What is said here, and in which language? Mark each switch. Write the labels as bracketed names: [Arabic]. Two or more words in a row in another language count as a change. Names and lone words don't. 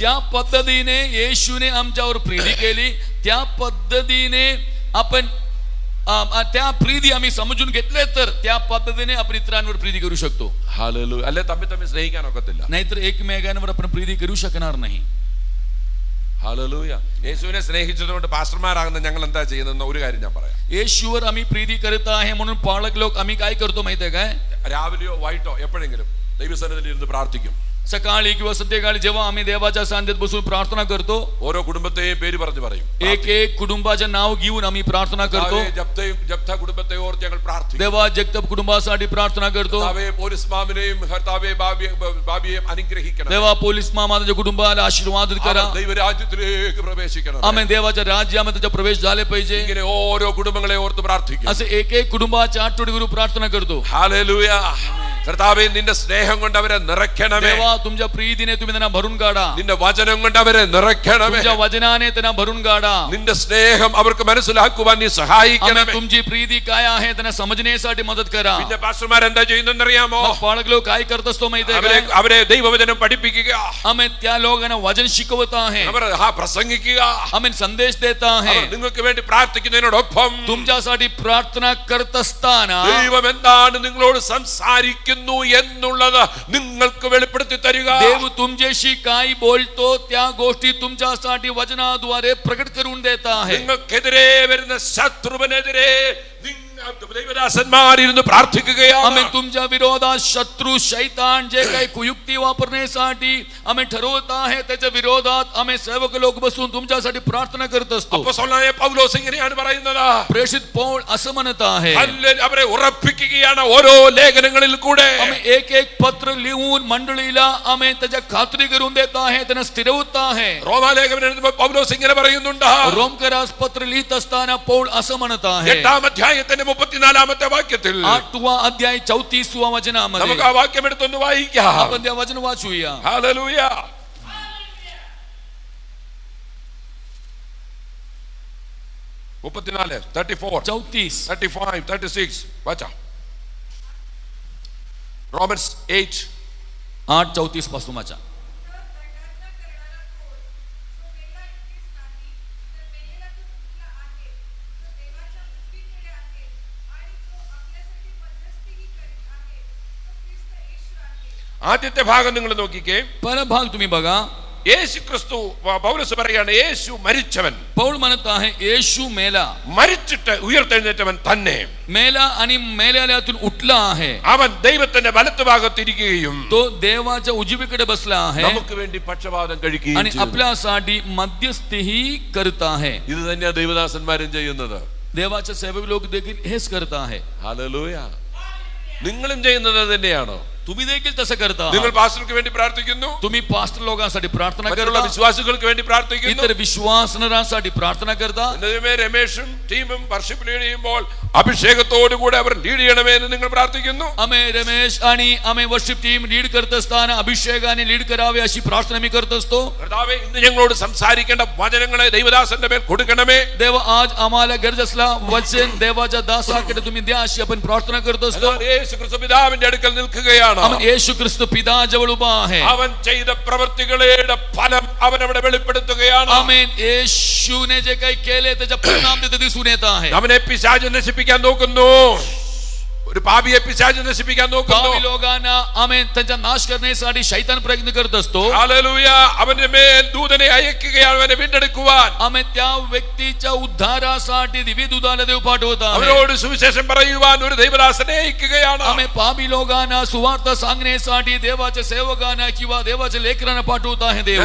[Marathi] ज्या पद्धतीने येशूने आमच्यावर प्रीती केली त्या पद्धतीने आपण त्या प्रीती आम्ही समजून घेतले तर त्या पद्धतीने आपण इतरांवर प्रीती करू शकतो. [Malayalam] ഹല്ലേലൂയ. അല്ലെ തമ്മിൽ തമ്മിൽ സ്നേഹിക്കാൻ ഒക്കത്തില്ല. [Marathi] नाहीतर एकमेकांवर आपण प्रीती करू शकणार नाही. [Malayalam] ഹല്ലേലൂയ. യേശുവിനെ സ്നേഹിച്ചതുകൊണ്ട് പാസ്റ്റർമാരാകുന്ന ഞങ്ങൾ എന്താ ചെയ്യുന്ന ഒരു കാര്യം ഞാൻ പറയാം. [Marathi] येशूवर आम्ही प्रीती करत आहे म्हणून पालक लोक आम्ही काय करतो माहिती आहे काय? [Malayalam] രാവിലെയോ വൈകിട്ടോ എപ്പോഴെങ്കിലും ദൈവസന്നിധിയിൽ ഇരുന്ന് പ്രാർത്ഥിക്കും. [Marathi] सकाळी किंवा संध्याकाळी जेव्हा आम्ही देवाच्या सांध्यात बसून प्रार्थना करतो, [Malayalam] ഓരോ കുടുംബത്തെയും പേര് പറഞ്ഞു പറയും. [Marathi] एक एक कुटुंबाचे नाव घेऊन आम्ही प्रार्थना करतो. [Malayalam] ജപ്ത കുടുംബത്തെ ഓർത്ത് ഞങ്ങൾ പ്രാർത്ഥിക്കും. [Marathi] देवा जगतप कुटुंबासाठी प्रार्थना करतो. [Malayalam] പോലീസ് മാമിനെയും കർത്താവേ ഭാവിയെയും അനുഗ്രഹിക്കണം. [Marathi] देवा पोलीस मामाच्या कुटुंबाला आशीर्वादित करा. [Malayalam] ദൈവരാജ്യത്തിലേക്ക് പ്രവേശിക്കണം. [Marathi] आम्ही देवाच्या राज्यामध्ये त्याचा प्रवेश झाले पाहिजे. [Malayalam] ഇങ്ങനെ ഓരോ കുടുംബങ്ങളെ ഓർത്ത് പ്രാർത്ഥിക്കും. [Marathi] असे एक एक कुटुंबाच्या आठवडी करून प्रार्थना करतो. [Malayalam] ഹല്ലേലൂയ. കർത്താവേ നിന്റെ സ്നേഹം കൊണ്ട് അവരെ നിറയ്ക്കണമേ. [Marathi] देवा तुमच्या प्रीतीने तुम्ही त्यांना भरून काढा. [Malayalam] നിന്റെ വചനം കൊണ്ട് അവരെ നിറയ്ക്കണമേ. [Marathi] तुमच्या वचनाने त्यांना भरून काढा. [Malayalam] നിന്റെ സ്നേഹം അവർക്ക് മനസ്സിലാക്കുവാൻ നീ സഹായിക്കണമേ. [Marathi] तुमची प्रीती काय आहे त्यांना समजण्यासाठी मदत करा. [Malayalam] പിന്നെ പാസ്റ്റർമാർ എന്താ ചെയ്യുന്നറിയാമോ? [Marathi] पालक लोक काय करत असतो माहिती आहे का? [Malayalam] അവരെ ദൈവവചനം പഠിപ്പിക്കുക. [Marathi] आम्ही त्या लोकांना वचन शिकवत आहे. [Malayalam] അവർ പ്രസംഗിക്കുക. [Marathi] आम्ही संदेश देत आहे. [Malayalam] നിങ്ങൾക്ക് വേണ്ടി പ്രാർത്ഥിക്കുന്നതിനോടൊപ്പം [Marathi] तुमच्यासाठी प्रार्थना करत असताना [Malayalam] ദൈവം എന്താണ് നിങ്ങളോട് സംസാരിക്കുന്നത് എന്നുള്ളത് നിങ്ങൾക്ക് വെളിപ്പെടുത്തി തരിക. [Marathi] देव तुमच्याशी काय बोलतो त्या गोष्टी तुमच्यासाठी वचनाद्वारे प्रकट करून देत आहे. [Malayalam] നിങ്ങൾക്കെതിരെ വരുന്ന ശത്രുവിനെതിരെ ദൈവദാസന്മാരിരുന്ന് പ്രാർത്ഥിക്കുകയാണ്. [Marathi] आम्ही तुमच्या विरोधात शत्रू शैतान जे काही कुयुक्ती वापरण्यासाठी आम्ही ठरवत आहे त्याच्या विरोधात आम्ही सेवक लोक बसून तुमच्यासाठी प्रार्थना करत असतो. [Malayalam] അപ്പോസ്തലനായ പൗലോസ് ഇങ്ങനെയാണ് പറയുന്നത്. [Marathi] प्रेषित पौल असं म्हणत आहे, [Malayalam] അവരെ ഉറപ്പിക്കുകയാണ് ഓരോ ലേഖനങ്ങളിൽ കൂടെ. [Marathi] आम्ही एक एक पत्र लिहून मंडळीला आम्ही त्याच्या खात्री करून देत आहे, त्यांना स्थिरवत आहे. [Malayalam] റോമാലേഖനം എഴുതുമ്പോൾ പൗലോസ് ഇങ്ങനെ പറയുന്നുണ്ട്. [Marathi] रोमकरास पत्र लिहित असताना पौल असं म्हणत आहे [Malayalam] 8-ാം അധ്യായത്തിന്റെ 34-ാമത്തെ വാക്യത്തിൽ [Marathi] 8वा अध्याय 34वा वचनामध्ये [Malayalam] നമുക്ക് ആ വാക്യം എടുത്തൊന്ന് വായിക്കാം. [Marathi] आपण त्या वचन वाचूया. [Malayalam] ഹല്ലേലൂയ. 34, 34, 34 35, 36 വാച്ചാ. Romans [Marathi] 8:34 पासून वाचा. [Malayalam] ആദ്യത്തെ ഭാഗം നിങ്ങൾ നോക്കിക്കേ. [Marathi] भाग तुम्ही बघा. [Malayalam] യേശു ക്രിസ്തു, പൗലോസ് പറയാണ് യേശു മരിച്ചവൻ. [Marathi] पौल म्हणत आहे येशू मेला, [Malayalam] മരിച്ചിട്ട് ഉയർത്തെഴുന്നേറ്റവൻ തന്നെ. [Marathi] मेला आणि मेल्यातून उठला आहे. [Malayalam] അവൻ ദൈവത്തിന്റെ വലത്തുഭാഗത്തിരിക്കുകയും [Marathi] तो देवाच्या उजवीकडे बसला आहे [Malayalam] നമുക്ക് വേണ്ടി പക്ഷപാതം കഴിക്കുകയും [Marathi] आणि [Malayalam] ചെയ്തു. [Marathi] आपल्यासाठी मध्यस्थीही करत आहे. [Malayalam] ഇത് തന്നെയാണ് ദൈവദാസന്മാരും ചെയ്യുന്നത്. [Marathi] देवाचे सेवक लोक देखील हेच करत आहे. [Malayalam] ഹല്ലേലൂയ. നിങ്ങളും ചെയ്യുന്നത് തന്നെയാണോ? [Marathi] तुम्ही देखील तसं करता. [Malayalam] നിങ്ങൾ പാസ്റ്റർക്ക് വേണ്ടി പ്രാർത്ഥിക്കുന്നു, [Marathi] तुम्ही पास्टर लोकांसाठी प्रार्थना [Malayalam] മറ്റുള്ള [Marathi] करता, [Malayalam] വിശ്വാസികൾക്ക് വേണ്ടി പ്രാർത്ഥിക്കുന്നു. [Marathi] इतर विश्वासणाऱ्यांसाठी प्रार्थना करता. [Malayalam] എന്നതുമേ രമേഷും ടീമും [English] worship lead [Malayalam] ചെയ്യുമ്പോൾ അഭിഷേകത്തോടു കൂടെ അവർ ലീഡ് ചെയ്യണമേ എന്ന് നിങ്ങൾ പ്രാർത്ഥിക്കുന്നു. [Marathi] आम्ही रमेश आणि आम्ही [English] worship team lead [Marathi] करत असताना अभिषेकाने लीड करावे अशी प्रार्थना मी करत असतो. [Malayalam] കർത്താവേ, ഇന്ന് ഞങ്ങളോട് സംസാരിക്കേണ്ട വചനങ്ങളെ ദൈവദാസന്റെ മേൽ കൊടുക്കണമേ. [Marathi] देव आज आम्हाला गरज असला वचन देवाच्या दासाकडे तुम्ही द्या अशी आपण प्रार्थना करत असतो. [Malayalam] യേശു ക്രിസ്തു പിതാവിന്റെ അടുക്കൽ നിൽക്കുകയാണ്. [Marathi] आम्ही येशू ख्रिस्त पिता जवळ उभा आहे. [Malayalam] അവൻ ചെയ്ത പ്രവൃത്തികളുടെ ഫലം അവൻ അവിടെ വെളിപ്പെടുത്തുകയാണ്. [Marathi] आमेन. येशूने जे काही केले त्याचा परिणाम तिथे दिसून येत आहे. [Malayalam] അവനെ പിശാച് നശിപ്പിക്കാൻ നോക്കുന്നു. ഒരു പാപിയെ പിശാച് നശിപ്പിക്കാൻ നോക്കുന്നു. [Marathi] पापी लोकांना आमेन त्यांचा नाश करण्यासाठी शैतान प्रयत्न करत असतो. [Malayalam] ഹല്ലേലൂയ. അവന്റെ മേൽ ദൂതനെ അയക്കുകയാണ് അവനെ വീണ്ടെടുക്കുവാൻ. [Marathi] आम्ही त्या व्यक्तीच्या उद्धारासाठी दिव्य दूताला देव पाठवत आहे. [Malayalam] അവരോട് സുവിശേഷം പറയുവാൻ ഒരു ദൈവദാസനെ അയക്കുകയാണ്. [Marathi] आम्ही पापी लोकांना सुवार्थ सांगण्यासाठी देवाच्या सेवकांना किंवा देवाच्या लेकरांना पाठवत आहे देव.